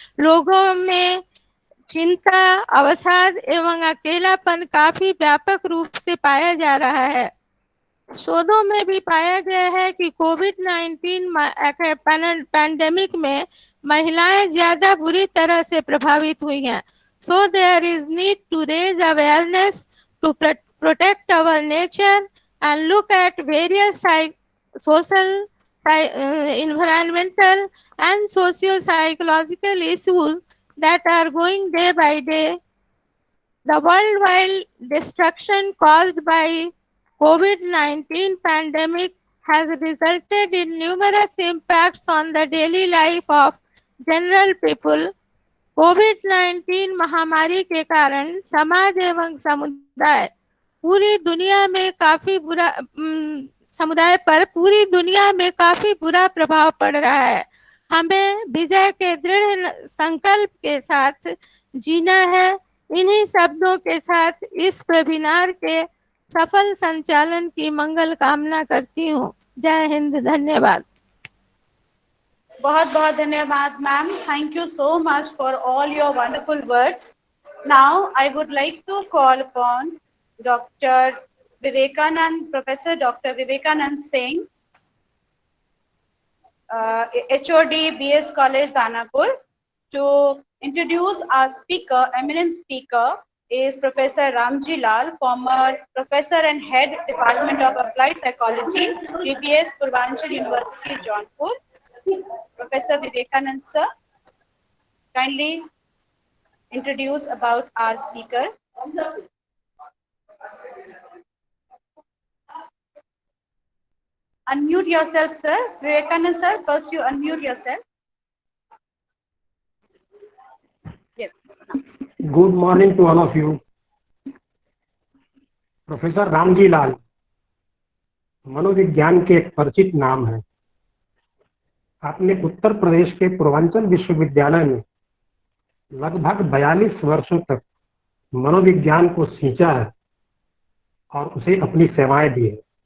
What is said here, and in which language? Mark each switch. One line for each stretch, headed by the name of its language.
Hindi: लोगों में चिंता, अवसाद एवं अकेलापन काफी व्यापक रूप से पाया जा रहा है। शोधों में भी पाया गया है कि कोविड-19 पैंडेमिक में महिलाएं ज्यादा बुरी तरह से प्रभावित हुई हैं।
English: So there is need to raise awareness to protect our nature and look at various social, environmental and socio-psychological issues that are going day by day. The worldwide destruction caused by COVID-19 pandemic has resulted in numerous impacts on the daily life of general people.
Hindi: कोविड-19 महामारी के कारण समाज एवं समुदाय पूरी दुनिया में काफी बुरा समुदाय पर पूरी दुनिया में काफी बुरा प्रभाव पड़ रहा है। हमें विजय के दृढ़ संकल्प के साथ जीना है। इन्हीं शब्दों के साथ इस वेबिनार के सफल संचालन की मंगल कामना करती हूँ। जय हिंद, धन्यवाद। बहुत बहुत धन्यवाद ma'am.
English: Thank you so much for all your wonderful words. Now I would like to call upon Dr. Vivekanand, Professor Dr. Vivekanand Singh, HOD BS College Danapur, to introduce our speaker. Eminent speaker is Professor Ramji Lal, former Professor and Head Department of Applied Psychology, DBS Purvanchal University, Jaunpur. Professor Vivekanand sir, kindly introduce about our speaker. Unmute yourself, sir. Vivekanand sir, first you unmute yourself. Yes. Good morning to all of you.
Hindi: Professor Ramji Lal मनोविज्ञान के एक परिचित नाम है. आपने उत्तर प्रदेश के पूर्वांचल विश्वविद्यालय में लगभग 42 वर्षों तक मनोविज्ञान को सींचा है और उसे अपनी सेवाएं दी है.